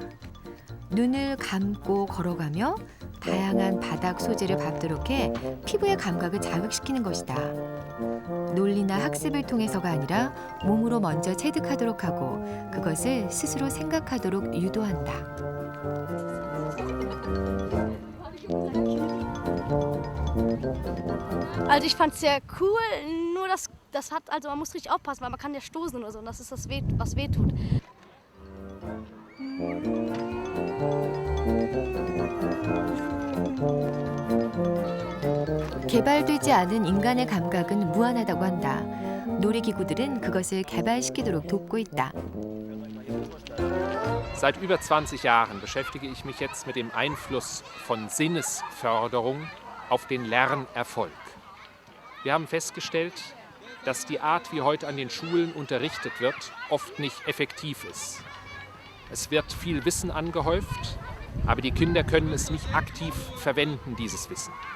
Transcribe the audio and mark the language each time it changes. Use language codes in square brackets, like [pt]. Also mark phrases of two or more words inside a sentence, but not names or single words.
[ko] 눈을 감고 걸어가며 다양한 바닥 소재를 밟도록 해 피부의 감각을 자극시키는 것이다. 논리나 학습을 통해서가 아니라 몸으로 먼저 체득하도록 하고 그것을 스스로 생각하도록 유도한다. [de] Also ich fand es sehr cool, nur das hat, also man muss richtig aufpassen, weil man kann ja stoßen oder so und das ist das, was weh tut. [ko] 개발되지 않은 인간의 감각은 무한하다고 한다. 놀이기구들은 그것을 개발시키도록 돕고 있다. [de] Seit über 20 Jahren beschäftige ich mich jetzt mit dem Einfluss von Sinnesförderung auf den Lernerfolg. Wir haben festgestellt, dass die Art, wie heute an den Schulen unterrichtet wird, oft nicht effektiv ist. Es wird viel Wissen angehäuft, aber die Kinder können es nicht aktiv verwenden, dieses Wissen.